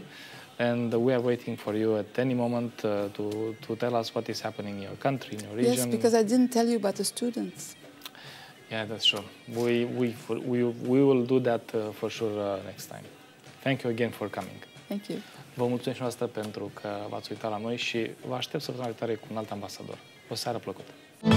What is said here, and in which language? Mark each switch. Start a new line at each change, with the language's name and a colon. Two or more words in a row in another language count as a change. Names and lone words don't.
English: And we are waiting for you at any moment to tell us what is happening in your country, in your region. Yes, because I didn't tell you about the students. Yeah, that's true. We will do that for sure next time. Thank you again for coming. Thank you.
Romanian: Vă mulțumesc și noastră pentru că v-ați uitat la noi și vă aștept săptămâna viitoare cu un alt ambasador. O seară plăcută!